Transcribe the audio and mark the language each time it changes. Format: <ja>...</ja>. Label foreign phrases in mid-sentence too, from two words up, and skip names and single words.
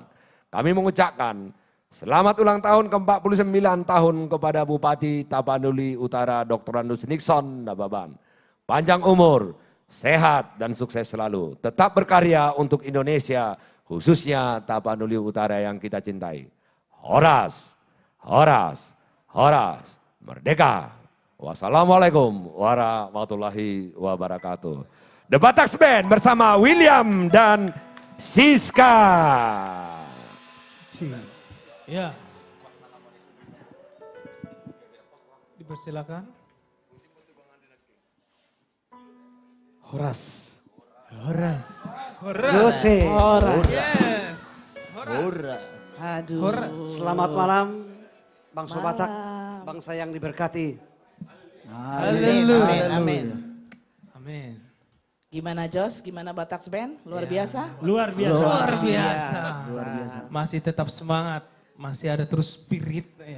<id>Kami mengucapkan selamat ulang tahun ke-49 tahun kepada Bupati Tapanuli Utara Dr. Andus Nixon Nababan. Panjang umur, sehat dan sukses selalu. Tetap berkarya untuk Indonesia, khususnya Tapanuli Utara yang kita cintai. Horas, Horas, Horas, Merdeka.</id> <ar>والسلام عليكم ورحمة الله وبركاته.</ar> <id>The Bataks Band bersama William dan Siska. Ya. Dipersilakan. Horas. Horas. Jose. Horas. Yes. Horas. Aduh. Horas. Selamat malam bangsa Batak, bangsa yang diberkati. Haleluya. Amin. Amin. Gimana Jos? Gimana Bataks Band? Luar biasa? Luar biasa. Luar biasa. Luar biasa. Masih tetap semangat, masih ada terus spirit ya.</id>